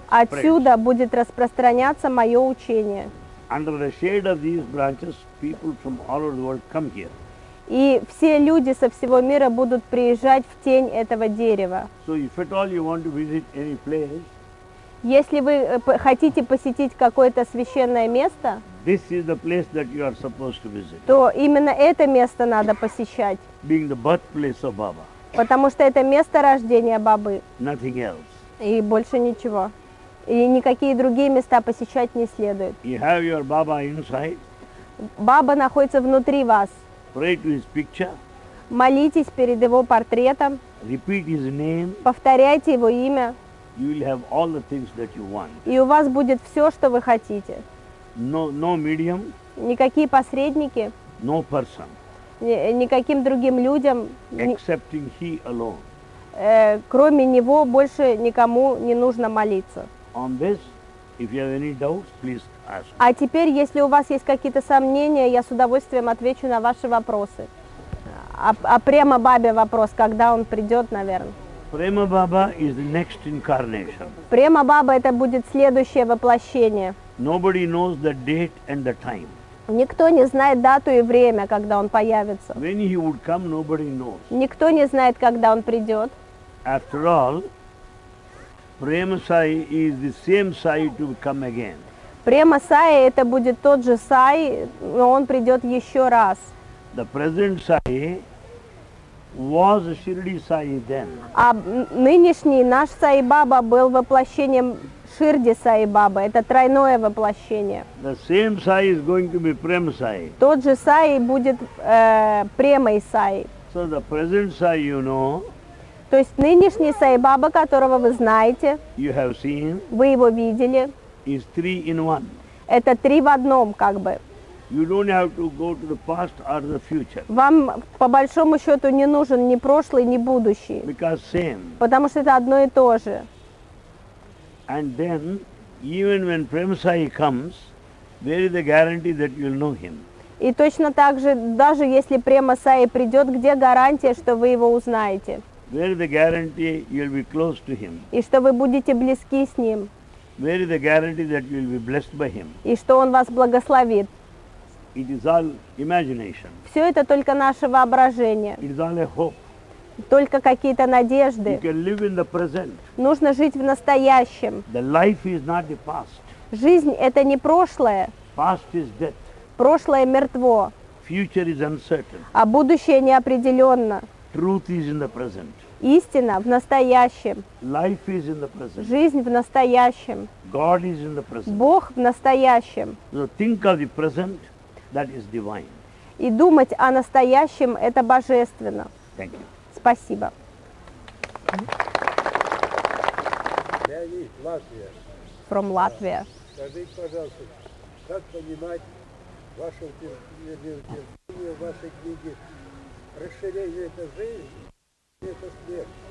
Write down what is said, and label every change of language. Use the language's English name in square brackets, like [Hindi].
[Russian] Отсюда будет распространяться мое учение. [English] Under the shade of these branches, people from all over the world come here. [Russian] И все люди со всего мира будут приезжать в тень этого дерева. [English] So if at all you want to visit any place, [Russian] Если вы хотите посетить какое-то священное место, [English] this is the place that you are supposed to visit, [Russian] то именно это место надо посещать, [English] being the birthplace of Baba, [Russian] потому что это место рождения Бабы, [English] nothing else. [Russian] и больше ничего. И никакие другие места посещать не следует. [English] You have your Baba inside, [Russian] Баба находится внутри вас. [English] pray to his picture, [Russian] Молитесь перед его портретом, [English] repeat his name, [Russian] повторяйте его имя, [English] you will have all the things that you want. [Russian] и у вас будет все, что вы хотите. [English] No medium, [Russian] Никакие посредники, [English] no person, [Russian] никаким другим людям, [English] excepting he alone. [Russian] кроме него, больше никому не нужно молиться. [English] On this, if you have any doubts, please ask. [Russian] А теперь, если у вас есть какие-то сомнения, я с удовольствием отвечу на ваши вопросы. А прямо Бабе вопрос, когда он придет, наверное. [English] Prema Baba is the next incarnation. [Russian] Према Баба это будет следующее воплощение. [English] Nobody knows the date and the time. [Russian] Никто не знает дату и время, когда он появится. [English] When he would come, nobody knows. [Russian] Никто не знает, когда он придет. [English] After all, Prema Sai is the same Sai to come again. [Russian] Према Сай это будет тот же Сай, но он придет еще раз. [English] The present Sai was Shirdi Sai then. [Russian] А нынешний наш Сай Баба был воплощением Ширди Сай Бабы. Это тройное воплощение. [English] The same Sai is going to be Prema Sai. [Russian] Тот же Сай будет Премой Сай. [English] So the present Sai you know, [Russian] То есть нынешний Сай Баба, которого вы знаете, [English] you have seen, [Russian] вы его видели, [English] is 3 in 1. [Russian] это три в одном как бы. [English] You don't have to go to the past or the future, [Russian] Вам по большому счету не нужен ни прошлый, ни будущий, [English] because same. [Russian] потому что это одно и то же. [English] And then, even when Prema Sai comes, where is the guarantee that you will know him? [Russian] И точно так же, даже если Према Сай придет, где гарантия, что вы его узнаете? [English] Where is the guarantee you will be close to him? [Russian] И что вы будете близки с ним? [English] Where is the guarantee that you will be blessed by him? [Russian] И что он вас благословит? [English] It is all imagination. [Russian] Все это только наше воображение, [English] It is all a hope. [Russian] только какие-то [English] You [Russian] надежды. [English] can live in the present. [Russian] Нужно жить в настоящем. [English] The life is not the past. [Russian] Жизнь – это не прошлое. [English] Past is death. [Russian] Прошлое мертво, [English] Future is uncertain. [Russian] а будущее неопределенно. [English] Truth is in the present. [Russian] Истина в настоящем, [English] Life is in the present. [Russian] жизнь в настоящем, [English] God is in the present. [Russian] Бог в настоящем. [English] So think of the present, that is divine. [Russian] И думать о настоящем – это божественно. [English] Thank you. [Russian] Спасибо. Леонид, Латвия. [English] From Latvia. [Russian] Скажите, пожалуйста, как понимать ваше утверждение в вашей книге «Расширение – это жизнь, это смерть»?